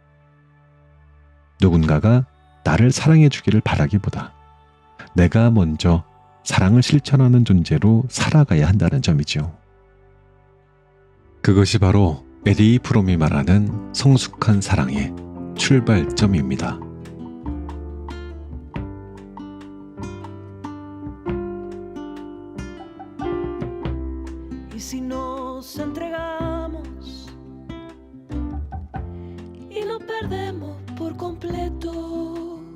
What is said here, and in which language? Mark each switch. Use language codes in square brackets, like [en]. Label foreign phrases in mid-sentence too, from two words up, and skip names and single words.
[ko] 누군가가 나를 사랑해 주기를 바라기보다 내가 먼저 사랑을 실천하는 존재로 살아가야 한다는 점이죠. 그것이 바로 에리 프롬이 말하는 성숙한 사랑의 출발점입니다. [es] Y si nos entregamos y nos perdemos por completo,